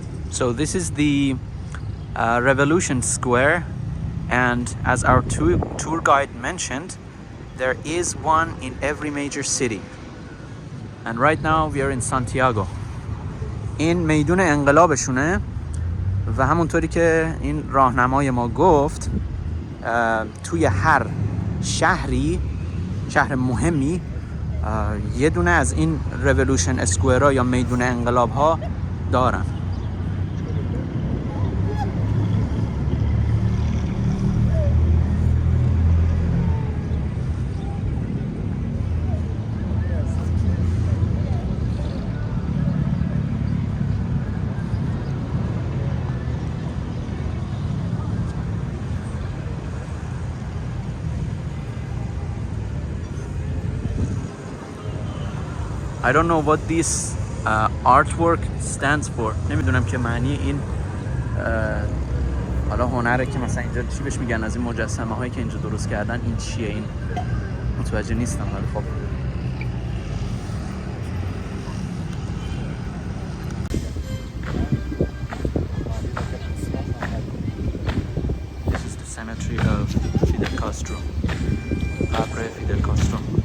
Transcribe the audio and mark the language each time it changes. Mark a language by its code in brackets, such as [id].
[en] So this is the Revolution Square, and as our tour guide mentioned, there is one in every major city. And right now we are in Santiago. [fa] این میدون انقلابشونه و همونطوری که این راهنمای ما گفت توی هر شهری، شهر مهمی، یه دونه از این ریولوشن اسکوئرها یا میدون انقلاب ها دارن. [en] I don't know what this artwork stands for. [fa] نمیدونم که معنی این حالا هنره که مثلا اینجا چی بهش میگن، از این مجسمه هایی که اینجا درست کردن این چیه، این متوجه نیستم. ولی خب [en] This is the cemetery of Fidel Castro. [fa] قبر فیدل کاسترو.